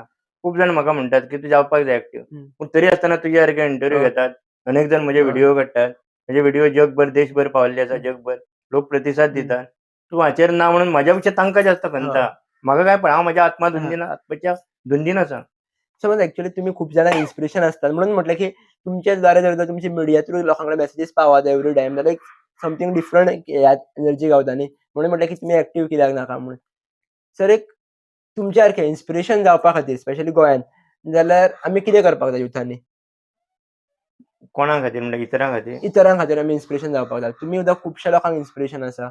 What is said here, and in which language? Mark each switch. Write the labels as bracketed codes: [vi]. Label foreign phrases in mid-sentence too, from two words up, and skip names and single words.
[kok] खूब जाण म्हाका म्हणटात की तूं जावपाक जाय एक्टिव्ह पूण तरी आसतना तुजे सारके इंटरव्यू घेतात अनेक जण म्हजे व्हिडिओ काडटात म्हजे व्हिडिओ जगभर देशभर पावल्ले आसा जगभर लोक प्रतिसाद दितात. तूं हाचेर ना म्हणून म्हाज्या पेक्षा तांकां जास्त खंता. म्हाका काय पळय हांव म्हाज्या आत्म्याच्या धुंदीन आसा. समज ऍक्च्युअली तुम्ही खूप जाणांक इन्स्पिरेशन असतात म्हणून म्हटलं की तुमच्या द्वारे जर तुमची मीडिया थ्रू लोकांकडे मेसेजेस पावत [en] every time [kok] जाल्यार एक [en] something different energy [kok] गावता न्ही म्हणून म्हटलं की तुम्ही एक्टिव्ह कित्याक नाका म्हणून. सर एक तुमच्या सारखे इन्स्पिरेशन जावपा खातीर स्पेशली गोंयान जाल्यार आमी कितें करपाक जाय युथांनी? कोणा खातीर म्हणल्यार इतरां खातीर? इतरां खातीर आमी इन्स्पिरेशन जावपाक जाय. तुमी सुद्दां खुबश्या लोकांक इन्स्पिरेशन आसा.